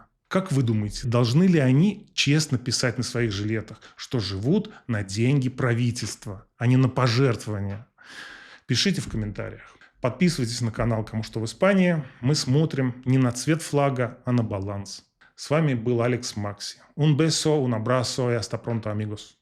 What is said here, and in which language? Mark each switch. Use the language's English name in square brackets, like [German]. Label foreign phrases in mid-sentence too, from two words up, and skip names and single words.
[Russian] Как вы думаете, должны ли они честно писать на своих жилетах, что живут на деньги правительства, а не на пожертвования? Пишите в комментариях. Подписывайтесь на канал «Кому что в Испании». Мы смотрим не на цвет флага, а на баланс. С вами был Алекс Макси. [Spanish] Un beso, un abrazo y hasta pronto, amigos.